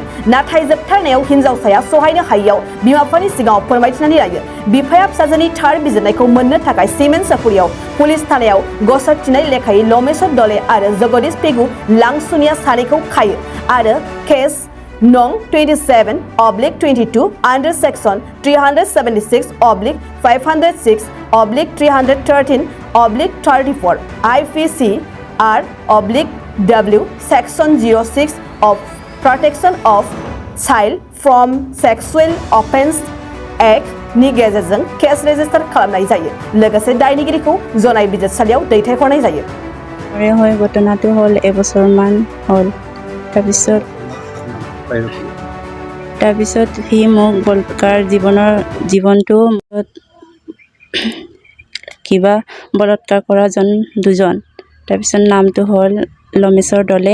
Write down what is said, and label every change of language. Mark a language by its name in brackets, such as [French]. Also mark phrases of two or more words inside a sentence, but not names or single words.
[Bodo] नाथाय जोबथारनायाव हिनजावसाया सहायनो हायैयाव बिमा-बिफानि सिगाङाव फोरमायथिनानै लायो। बिफाया फिसाजोनि थार बिजिरनायखौ मोननो थाखाय सिमेन्ट सापरियाव पुलिस थानायाव गसर थिनाय लेखायै लमेश्वर दले आरो जगदीश फिगु लांसुनिया सानैखौ खायो आरो केस नं 27/22 [English] under section 376/506/313/34 IPC/R/W section 06 of Protection of Child from Sexual Offence Act [Bodo] नि गेजेरजों केस रेजिस्टार खालामनाय जायो। लोगोसे दायनिगिरिखौ जनाय बिजिरसालियाव दैथायहरनाय जायो। [Assamese] হয় ঘটনাটো হ'ল এবছৰমান হ'ল। তাৰপিছত সি মোক বলৎকাৰ জীৱনটো কিবা বলৎকাৰ কৰা দুজন। তাৰপিছত নামটো হ'ল লমেশ্বৰ দলে।